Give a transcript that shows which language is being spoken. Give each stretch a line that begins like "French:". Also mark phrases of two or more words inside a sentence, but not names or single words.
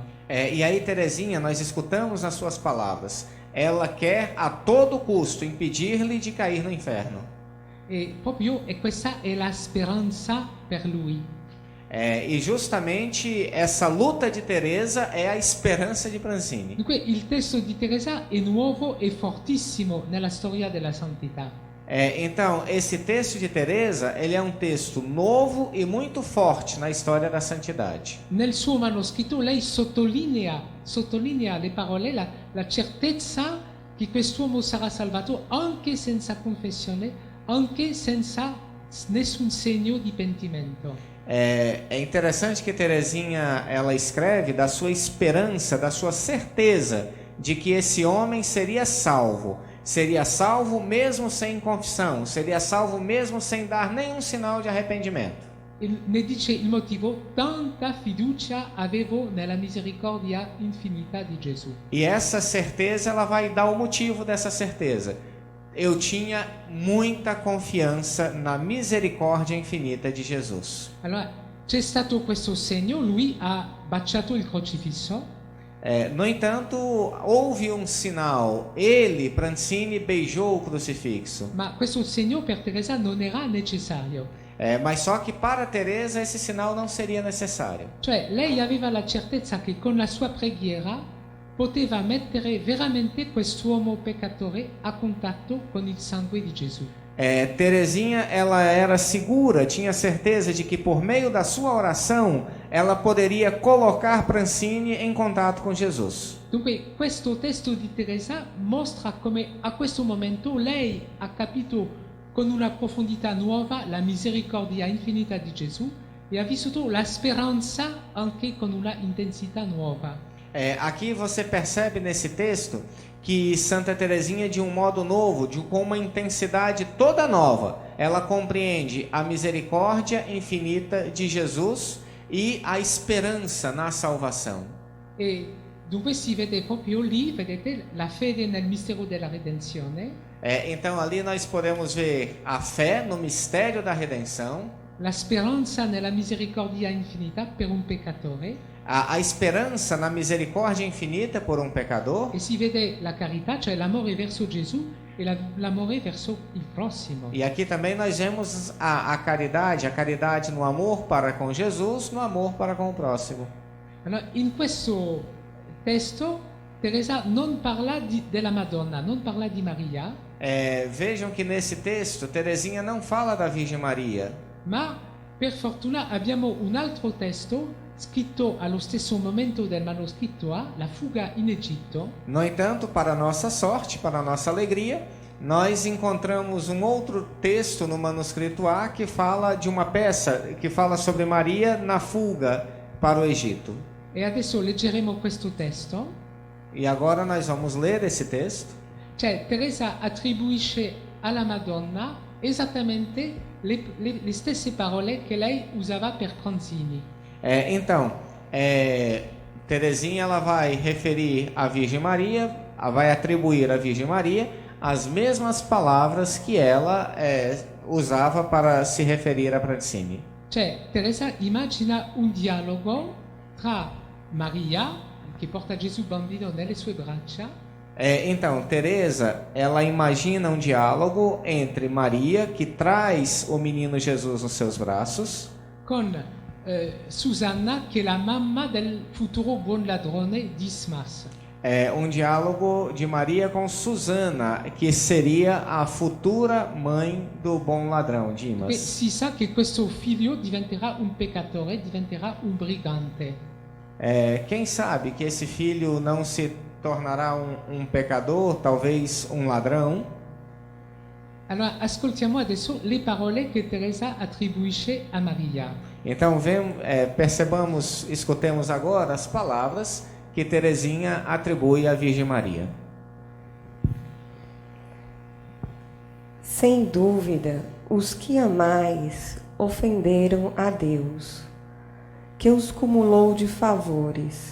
Portuguese: E aí, Teresinha, nós escutamos as suas palavras. Ela quer a todo custo impedir-lhe de cair no inferno.
Italian: E proprio questa è la speranza per lui.
Portuguese: E justamente essa luta de Teresa é a esperança de Pranzini.
Italian: Dunque il testo di Teresa è nuovo e fortissimo nella storia della santità.
Portuguese: Então, esse texto de Teresa, ele é um texto novo e muito forte na história da santidade.
Italian: Nel suo manoscritto lei sottolinea le parole, la certezza che quest'uomo sarà salvato anche senza confessione, anche senza nessun segno di pentimento.
Portuguese: É interessante que Teresinha ela escreve da sua esperança, da sua certeza de que esse homem seria salvo mesmo sem confissão, seria salvo mesmo sem dar nenhum sinal de arrependimento.
Italian: Ne dice il motivo: tanta fiducia avevo nella misericordia infinita di Gesù.
Portuguese: E essa certeza ela vai dar o motivo dessa certeza. Eu tinha muita confiança na misericórdia infinita de Jesus.
Italian: Allora, c'è stato questo segno, lui ha baciato il crocifisso.
Portuguese: No entanto, houve um sinal. Ele, Pranzini, beijou o crucifixo.
Italian: Ma questo segno per Teresa non era necessario.
Portuguese: Mas só que para Teresa esse sinal não seria necessário.
Italian: Cioè, lei aveva la certezza che con la sua preghiera poteva mettere veramente quest'uomo peccatore a contatto con il sangue di Gesù.
Portuguese: Teresinha, ela era segura, tinha certeza de que por meio da sua oração, ela poderia colocar Pranzini em contato com Jesus.
Italian: Dunque, questo testo di Teresa mostra come a questo momento lei ha capito con una profondità nuova la misericordia infinita di Gesù e ha vissuto la speranza anche con una intensità nuova.
Portuguese: Aqui você percebe nesse texto que Santa Teresinha, de um modo novo, com uma intensidade toda nova, ela compreende a misericórdia infinita de Jesus e a esperança na salvação.
Italian: E dunque si vede proprio lì, vedete, la fede nel mistero della redenzione.
Portuguese: Então ali nós podemos ver a fé no mistério da redenção,
Italian: la speranza nella misericordia infinita per un peccatore.
Portuguese: A esperança na misericórdia infinita por um pecador.
Italian: E si vede la carità, cioè l'amore verso Gesù e l'amore verso il prossimo.
Portuguese: E aqui também nós vemos a caridade no amor para com Jesus, no amor para com o próximo.
Italian: Allora, in questo testo Teresa non parla della Madonna, non parla di Maria.
Portuguese: Vejam que nesse texto Teresinha não fala da Virgem Maria.
Italian: Ma per fortuna abbiamo un altro testo scritto allo stesso momento del manoscritto A, La fuga in Egitto.
Portuguese: No entanto, para nossa sorte, para nossa alegria, nós encontramos um outro texto no manuscrito A que fala de uma peça que fala sobre Maria na fuga para o Egito.
Italian: E adesso leggeremo questo testo.
Portuguese: E agora nós vamos ler esse texto.
Italian: Cioè, Teresa attribuisce alla Madonna esattamente le stesse parole che lei usava per Pranzini.
Portuguese: Então, Teresinha ela vai referir à Virgem Maria, vai atribuir à Virgem Maria as mesmas palavras que ela usava para se referir a Pranzini.
Italian: Cioè, Teresa immagina un dialogo tra Maria, che porta Gesù bambino nelle sue braccia,
Portuguese: Então, Teresa, ela imagina um diálogo entre Maria, que traz o menino Jesus nos seus braços,
Italian: con Susanna, che è la mamma del futuro buon ladrone Dismas.
Portuguese: Um diálogo de Maria com Susana, que seria a futura mãe do bom ladrão,
Italian: E
Portuguese: Dimas.
Italian: si sa che questo figlio diventerà un peccatore, diventerà un brigante.
Portuguese: Quem sabe que esse filho não se tornará um pecador, talvez um ladrão?
Italian: Allora, ascoltiamo adesso le parole che Teresa attribuisce a Maria.
Portuguese: Então, escutemos agora as palavras que Teresinha atribui à Virgem Maria. Sem dúvida, os que amais ofenderam a Deus, que os cumulou de favores.